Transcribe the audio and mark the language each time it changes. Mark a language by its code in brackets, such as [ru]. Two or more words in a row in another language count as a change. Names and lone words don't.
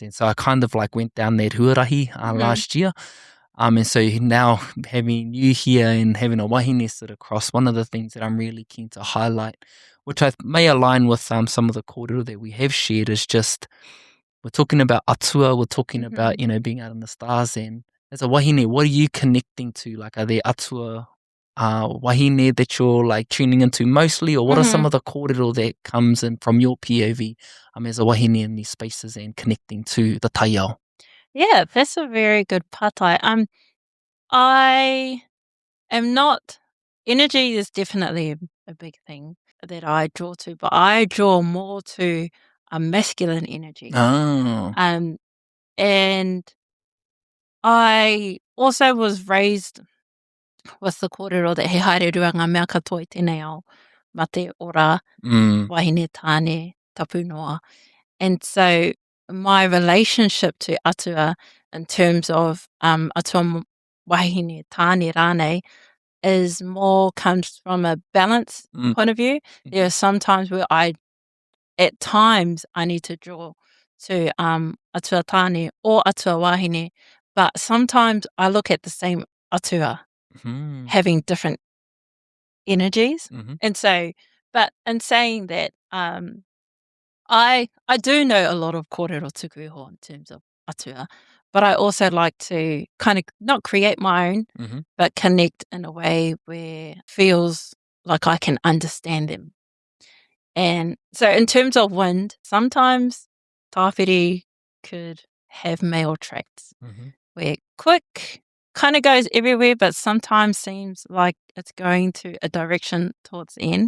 [en] And so I kind of went down that huarahi last year. And so now having you here and having a wahine sit across, one of the things that I'm really keen to highlight, which I may align with some of the kōrero that we have shared, is just we're talking about atua, we're talking about, being out in the stars. And as a wahine, what are you connecting to? Are there [mi] atua wahine [en] that you're tuning into mostly, or what are some of the kōrero that comes in from your POV as a wahine in these spaces and connecting to the taiao? Yeah, that's a very good patai. I am not, energy is definitely a big thing that I draw to, but I draw more to a masculine energy. Oh. And I also was raised with the kōrero that [mi] he haere rua ngā mea katoa I tēnei ao, ma te ora, wahine tāne, tapu noa. [en] And so my relationship to atua in terms of [mi] atua wahine tāne rānei [en] is more comes from a balance point of view. There are some times where at times I need to draw to [mi] atua tāne [en] or [mi] atua wahine, [en] but sometimes I look at the same atua having different energies. And so, but in saying that, I do know a lot of [mi] kōrero tuku iho [en] in terms of atua, but I also like to kind of not create my own, but connect in a way where it feels like I can understand them. And so in terms of wind, sometimes tawhiri could have male traits where quick kind of goes everywhere, but sometimes seems like it's going to a direction towards the end.